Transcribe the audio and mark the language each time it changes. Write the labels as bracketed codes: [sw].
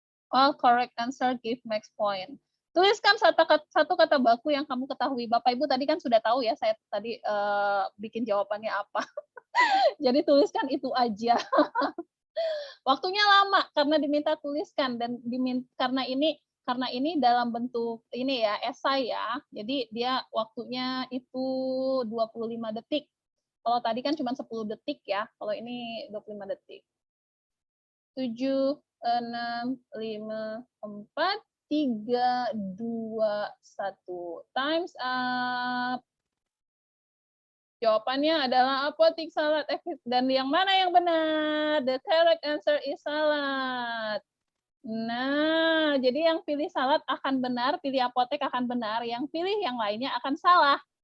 [en] All correct answer give max point. [id] Tuliskan satu kata baku yang kamu ketahui. Bapak Ibu tadi kan sudah tahu ya, saya tadi bikin jawabannya apa. Jadi tuliskan itu aja. Waktunya lama karena diminta tuliskan dan karena ini dalam bentuk ini ya, esai ya. Jadi dia waktunya itu 25 detik. Kalau tadi kan cuma 10 detik ya. Kalau ini 25 detik. 7, 6, 5, 4, 3, 2, 1. [en] Time's up. [id] Jawabannya adalah apotik salad. Dan yang mana yang benar? [en] The correct answer is salad. [id] Nah, jadi yang pilih salad akan benar, pilih apotek akan benar, yang pilih yang lainnya akan salah.